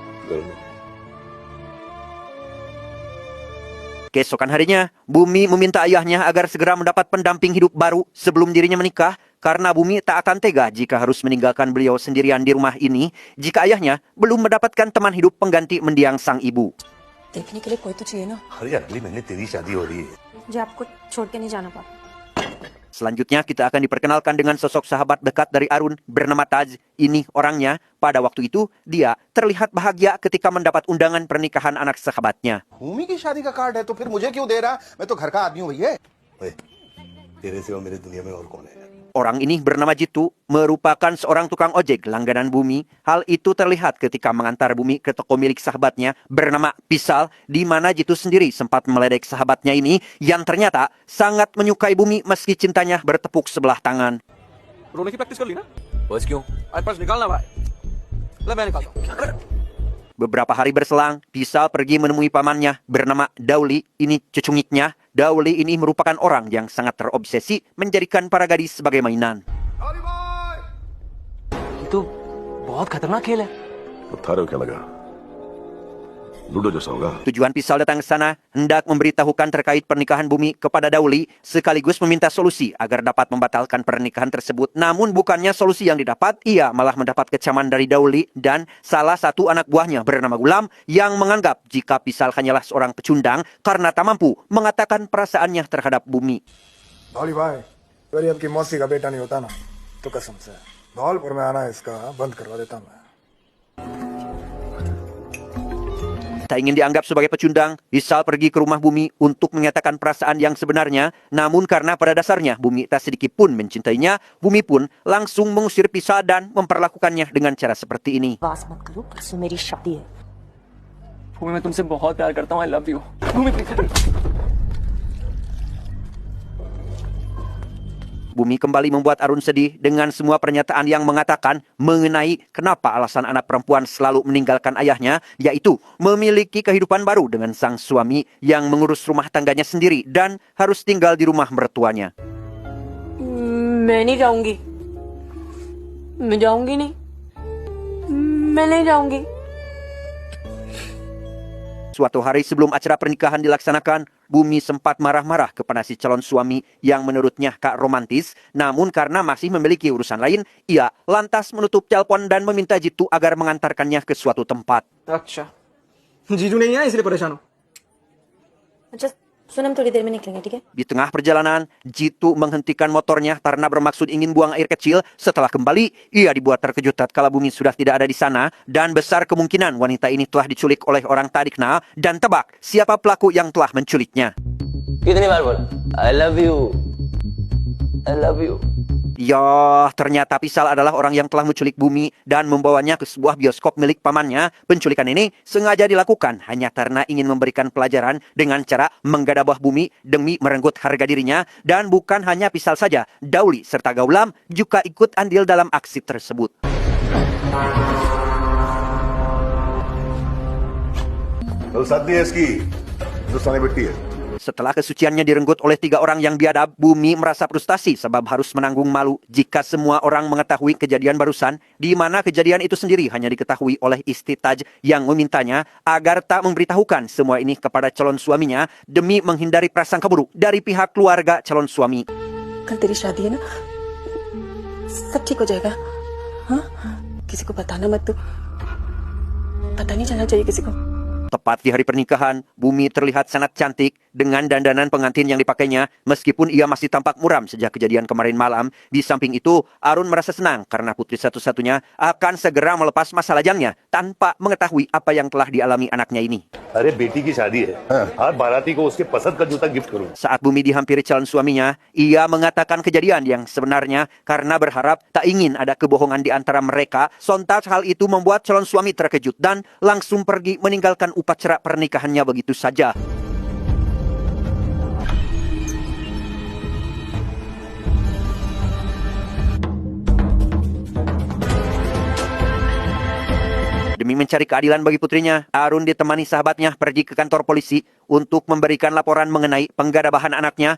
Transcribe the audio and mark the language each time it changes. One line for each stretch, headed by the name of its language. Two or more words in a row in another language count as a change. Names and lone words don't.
Indonesian: Keesokan harinya, Bumi meminta ayahnya agar segera mendapat pendamping hidup baru sebelum dirinya menikah, karena Bumi tak akan tega jika harus meninggalkan beliau sendirian di rumah ini jika ayahnya belum mendapatkan teman hidup pengganti mendiang sang ibu.
Hindi: देखने के लिए कोई तो चाहिए ना अरे अगले महीने तेरी शादी हो रही है. जो आपको छोड़ के नहीं जाना पापा.
Indonesian: Selanjutnya kita akan diperkenalkan dengan sosok sahabat dekat dari Arun bernama Taj. Ini orangnya, pada waktu itu dia terlihat bahagia ketika mendapat undangan pernikahan anak sahabatnya.
Hindi: भूमि की शादी का कार्ड है तो फिर मुझे क्यों दे रहा? मैं तो घर का आदमी हूँ भैया. ओए, तेरे सिवा मेरे दुनिया में और कौन है?
Indonesian: Orang ini bernama Jitu, merupakan seorang tukang ojek langganan Bumi. Hal itu terlihat ketika mengantar Bumi ke toko milik sahabatnya bernama Pisal, di mana Jitu sendiri sempat meledek sahabatnya ini yang ternyata sangat menyukai Bumi meski cintanya bertepuk sebelah tangan.
Hindi: रोने की प्रैक्टिस कर ली ना? बस क्यों? आज पर्स निकालना भाई. ले मैं निकालता हूँ.
Indonesian: Beberapa hari berselang, Pisal pergi menemui pamannya bernama Dauli, ini cucungiknya. Dauli ini merupakan orang yang sangat terobsesi menjadikan para gadis sebagai mainan.
Hindi: तो बहुत खतरनाक खेल है. तो थारे को क्या लगा? लूडो जैसा होगा.
Indonesian: Tujuan Pisal datang ke sana hendak memberitahukan terkait pernikahan Bumi kepada Dauli, sekaligus meminta solusi agar dapat membatalkan pernikahan tersebut. Namun bukannya solusi yang didapat, ia malah mendapat kecaman dari Dauli dan salah satu anak buahnya bernama Gulam yang menganggap jika Pisal hanyalah seorang pecundang karena tak mampu mengatakan perasaannya terhadap Bumi.
Hindi: धौली भाई, अगर ये आपकी मौसी का बेटा नहीं होता ना, तो कसम से धौलपुर में आना इसका बंद करवा देता मैं.
Indonesian: Tak ingin dianggap sebagai pecundang, Pisal pergi ke rumah Bumi untuk menyatakan perasaan yang sebenarnya. Namun karena pada dasarnya Bumi tak sedikit pun mencintainya, Bumi pun langsung mengusir Pisal dan memperlakukannya dengan cara seperti ini.
Hindi: बस मत करो, परसों मेरी शादी है. भूमि मैं तुमसे बहुत प्यार करता हूँ.
English: I love you. Bhumi please.
Indonesian: Bumi kembali membuat Arun sedih dengan semua pernyataan yang mengatakan mengenai kenapa alasan anak perempuan selalu meninggalkan ayahnya, yaitu memiliki kehidupan baru dengan sang suami yang mengurus rumah tangganya sendiri dan harus tinggal di rumah mertuanya.
Hindi: मैं नहीं जाऊंगी. मैं जाऊंगी नहीं. मैं नहीं जाऊंगी.
Indonesian: Suatu hari sebelum acara pernikahan dilaksanakan, Bumi sempat marah-marah kepada si calon suami yang menurutnya tak romantis. Namun karena masih memiliki urusan lain, ia lantas menutup telepon dan meminta Jitu agar mengantarkannya ke suatu tempat.
Hindi: अच्छा. जीजू नहीं है इसलिए परेशान हो. अच्छा सुन, हम थोड़ी देर में निकलेंगे, ठीक है?
Indonesian: Di tengah perjalanan, Jitu menghentikan motornya karena bermaksud ingin buang air kecil. Setelah kembali, ia dibuat terkejut tatkala Bumi sudah tidak ada di sana dan besar kemungkinan wanita ini telah diculik oleh orang tak dikenal dan tebak siapa pelaku yang telah menculiknya.
Hindi: कितनी बार बोला
English: I love you. I love you.
Indonesian: Ya, ternyata Pisal adalah orang yang telah menculik Bumi dan membawanya ke sebuah bioskop milik pamannya. Penculikan ini sengaja dilakukan hanya karena ingin memberikan pelajaran dengan cara menggadabah Bumi demi merenggut harga dirinya. Dan bukan hanya Pisal saja, Dauli serta Gaulam juga ikut andil dalam aksi tersebut.
Hindi: तो शादी है इसकी, हिंदुस्तानी बेटी है.
Indonesian: Setelah kesuciannya direnggut oleh 3 orang yang biadab, Bumi merasa frustasi sebab harus menanggung malu jika semua orang mengetahui kejadian barusan, di mana kejadian itu sendiri hanya diketahui oleh istri Taj yang memintanya agar tak memberitahukan semua ini kepada calon suaminya demi menghindari prasangka buruk dari pihak keluarga calon suami.
Hindi: कल तेरी शादी है ना, सब ठीक हो जाएगा. हाँ? किसी को बताना मत तू. पता नहीं चलना चाहिए किसी को।
Indonesian: Tepat di hari pernikahan, Bumi terlihat sangat cantik dengan dandanan pengantin yang dipakainya meskipun ia masih tampak muram sejak kejadian kemarin malam. Di samping itu, Arun merasa senang karena putri satu-satunya akan segera melepas masa lajangnya tanpa mengetahui apa yang telah dialami anaknya ini.
Hindi: अरे बेटी की शादी है हर बाराती को उसके पसंद का जूता गिफ्ट करूँ.
Indonesian: Saat Bumi dihampiri calon suaminya, ia mengatakan kejadian yang sebenarnya karena berharap tak ingin ada kebohongan di antara mereka. Sontak hal itu membuat calon suami terkejut dan langsung pergi meninggalkan upacara pernikahannya begitu saja. Demi mencari keadilan bagi putrinya, Arun ditemani sahabatnya pergi ke kantor polisi untuk memberikan laporan mengenai penggadabahan anaknya.